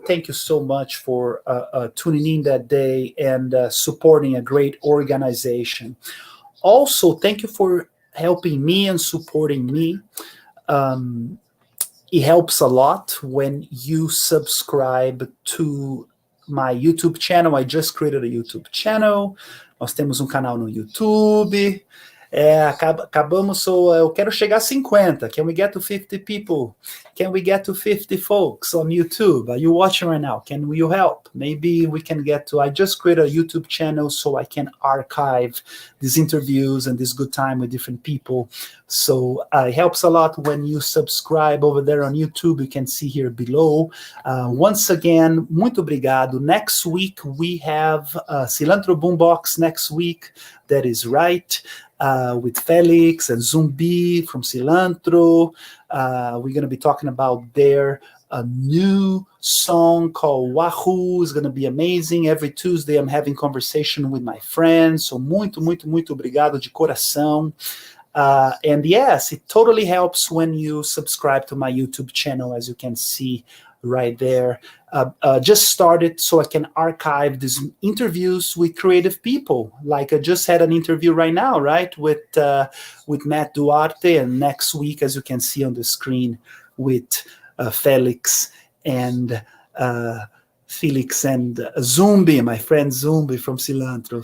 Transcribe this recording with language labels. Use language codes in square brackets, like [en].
[en] Thank you so much for tuning in that day and supporting a great organization. Also, thank you for helping me and supporting me. It helps a lot when you subscribe to my YouTube channel. I just created a YouTube channel. [pt] Nós temos um canal no YouTube. Acabamos, so eu quero chegar a 50. [en] Can we get to 50 people? Can we get to 50 folks on YouTube? Are you watching right now? Can you help? Maybe we can get to, I just created a YouTube channel so I can archive these interviews and this good time with different people. So it helps a lot when you subscribe over there on YouTube. You can see here below. Once again, [pt] muito obrigado. [en] Next week, we have Cilantro Boombox next week. That is right. With Felix and Zumbi from Cilantro. We're going to be talking about their new song called Wahoo. It's going to be amazing. Every Tuesday I'm having conversation with my friends. So [pt] muito obrigado de coração. [en] And yes, it totally helps when you subscribe to my YouTube channel, as you can see right there. Just started so I can archive these interviews with creative people. Like I just had an interview right now, right, with Matt Duarte, and next week, as you can see on the screen, with Felix and Zumbi, my friend Zumbi from Cilantro.